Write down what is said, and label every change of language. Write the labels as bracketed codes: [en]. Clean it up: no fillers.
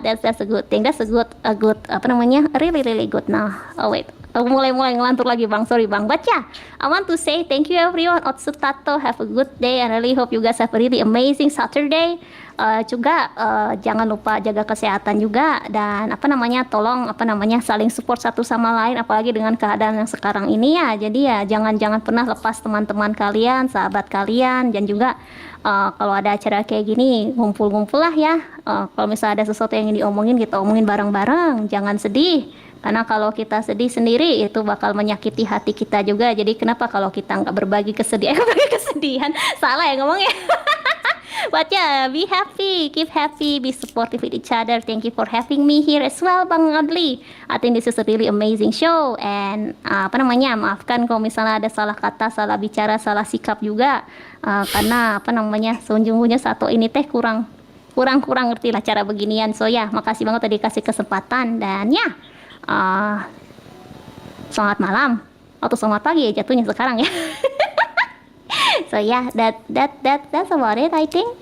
[en] That's a good thing. That's a good really good now. Oh wait. [id] Aku mulai ngelantur lagi bang, sorry bang. [en] But yeah, I want to say thank you everyone. Otsu Tato, have a good day. I really hope you guys have a really amazing Saturday. [id] Juga jangan lupa jaga kesehatan juga dan tolong saling support satu sama lain, apalagi dengan keadaan yang sekarang ini ya. Jadi ya jangan pernah lepas teman-teman kalian, sahabat kalian, dan juga kalau ada acara kayak gini ngumpul-ngumpul lah ya. Kalau misalnya ada sesuatu yang ingin diomongin, kita omongin bareng-bareng. Jangan sedih. Karena kalau kita sedih sendiri itu bakal menyakiti hati kita juga. Jadi kenapa kalau kita nggak berbagi kesedihan? Salah ya ngomongnya. [en] But yeah, be happy, keep happy, be supportive with each other. Thank you for having me here as well, Bang Adli. I think this is a really amazing show. [id] And maafkan kalau misalnya ada salah kata, salah bicara, salah sikap juga. Karena sejujurnya satu ini teh kurang ngerti lah cara beginian. So ya, makasih banget tadi kasih kesempatan dan ya. Selamat malam atau selamat pagi ya jatuhnya sekarang ya. [en] So yeah, that's about it I think.